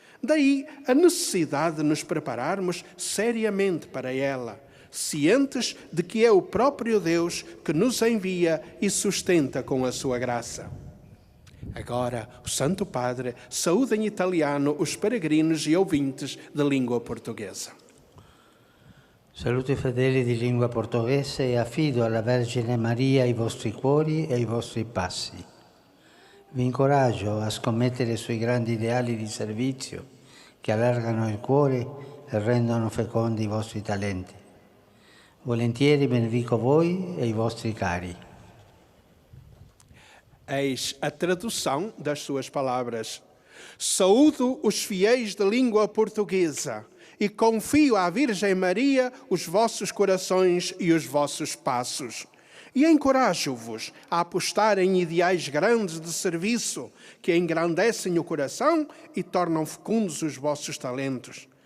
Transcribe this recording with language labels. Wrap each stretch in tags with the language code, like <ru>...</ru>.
<pt>Daí a necessidade de nos prepararmos seriamente para ela, cientes de que é o próprio Deus que nos envia e sustenta com a sua graça. Agora, o Santo Padre saúda em italiano os peregrinos e ouvintes de língua portuguesa.</pt> <it>Saluto i fedeli di lingua portoghese e affido alla Vergine Maria i vostri cuori e i vostri passi. Vi incoraggio a scommettere sui grandi ideali di servizio che allargano il cuore e rendono fecondi i vostri talenti. Volentieri benedico voi e i vostri cari.</it> <pt>Eis a tradução das suas palavras. Saúdo os fiéis de língua portuguesa e confio à Virgem Maria os vossos corações e os vossos passos. E encorajo-vos a apostar em ideais grandes de serviço que engrandecem o coração e tornam fecundos os vossos talentos.</pt>